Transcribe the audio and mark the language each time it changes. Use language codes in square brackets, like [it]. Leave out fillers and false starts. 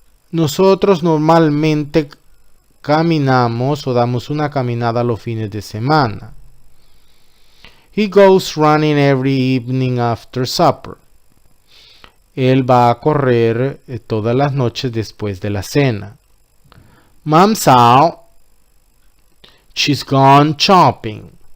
[es] Nosotros normalmente caminamos o damos una caminada los fines de semana. [en] He goes running every evening after supper. [es] Él va a correr todas las noches después de la cena. [en] Mom's out. She's gone shopping.